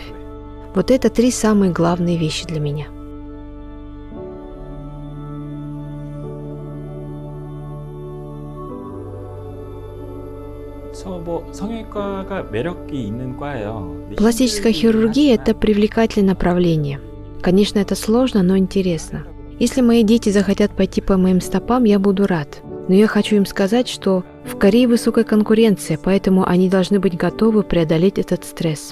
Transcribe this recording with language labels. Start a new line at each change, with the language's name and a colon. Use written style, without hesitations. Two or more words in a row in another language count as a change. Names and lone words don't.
Russian: Вот это 3 самые главные вещи для меня.
Korean: 성형외과가 매력이 있는 과예요.
Russian: Пластическая хирургия – это привлекательное направление. Конечно, это сложно, но интересно. Если мои дети захотят пойти по моим стопам, я буду рад. Но я хочу им сказать, что в Корее высокая конкуренция, поэтому они должны быть готовы преодолеть этот стресс.